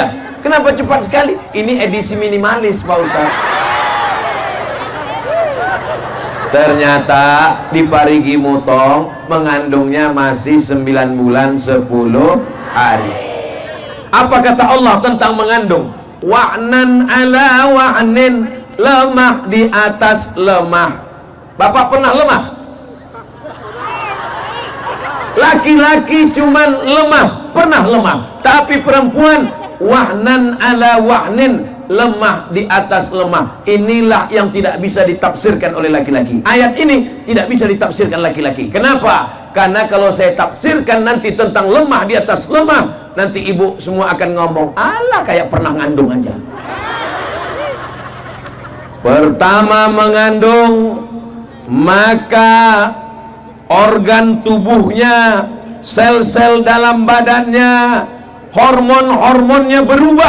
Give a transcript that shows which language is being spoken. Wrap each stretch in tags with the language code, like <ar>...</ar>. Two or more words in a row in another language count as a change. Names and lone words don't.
<id>Kenapa cepat sekali? Ini edisi minimalis, Pak Ustaz. Ternyata di Parigi Mutong mengandungnya masih 9 bulan 10 hari. Apa kata Allah tentang mengandung?</id> <ar>وهنا على وهن,</ar> <id>lemah di atas lemah. Bapak pernah lemah? Laki-laki cuman lemah, pernah lemah. Tapi perempuan</id> <ar>وهنا على وهن,</ar> <id>lemah di atas lemah. Inilah yang tidak bisa ditafsirkan oleh laki-laki. Ayat ini tidak bisa ditafsirkan laki-laki. Kenapa? Karena kalau saya tafsirkan nanti tentang lemah di atas lemah, nanti ibu semua akan ngomong, alah kayak pernah ngandung aja. Pertama mengandung, maka organ tubuhnya, sel-sel dalam badannya, hormon-hormonnya berubah.</id>